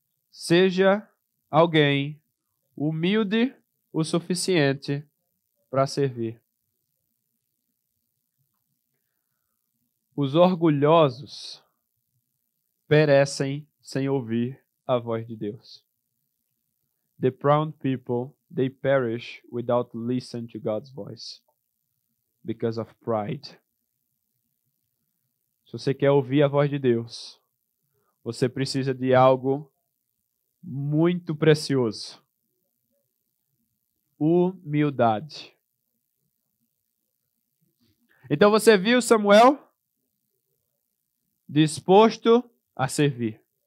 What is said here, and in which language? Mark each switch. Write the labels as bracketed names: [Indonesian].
[Portuguese] Seja alguém humilde o suficiente para servir. Os orgulhosos perecem sem ouvir a voz de Deus. [English] The proud people, they perish without listening to God's voice because of pride. [Portuguese] Se você quer ouvir a voz de Deus, você precisa de algo muito precioso. Humildade. Então você viu Samuel disposto a servir.